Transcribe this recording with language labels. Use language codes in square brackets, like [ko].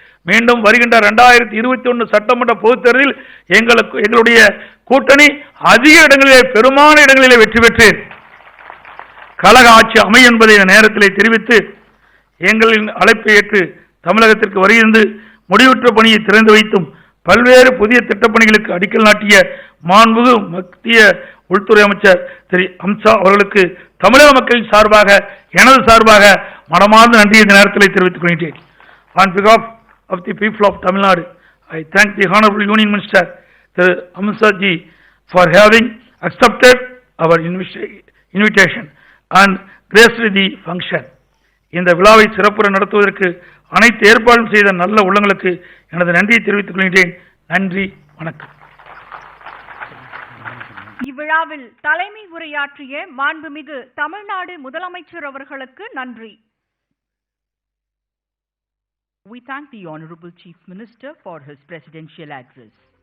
[ta] மீண்டும் வருகின்ற 2021 சட்டமன்ற பொதுத் தேர்தலில் எங்களுடைய கூட்டணி அதிக இடங்களிலே பெரும்பாலான இடங்களிலே வெற்றி பெற்று கழக ஆட்சி அமையும் என்பதை நேரத்தில் தெரிவித்து எங்களின் அழைப்பை ஏற்று தமிழகத்திற்கு வருகின்ற முடிவுற்ற பணியை திறந்து வைத்தும் பல்வேறு புதிய திட்டப்பணிகளுக்கு அடிக்கல் நாட்டிய மாண்புமிகு மத்திய உள்துறை அமைச்சர் திரு அமித்ஷா அவர்களுக்கு தமிழக மக்களின் சார்பாக எனது சார்பாக மனமார்ந்த நன்றியை இந்த நேரத்தில் தெரிவித்துக் கொள்கிறேன். [en] On behalf of the people of Tamil Nadu, I thank the Honorable Union Minister Thiru Amitsha ji for having accepted our invitation and graced the function. [ta] இந்த விழாவை சிறப்புற நடத்துவதற்கு அனைத்து ஏற்பாடும் செய்த நல்ல உள்ளங்களுக்கு எனது நன்றியை தெரிவித்துக் கொள்கிறேன். நன்றி, வணக்கம். இவ்விழாவில் தலைமை உரையாற்றிய மாண்புமிகு தமிழ்நாடு முதலமைச்சர் அவர்களுக்கு நன்றி. [en] We thank the Honorable Chief Minister for his presidential address.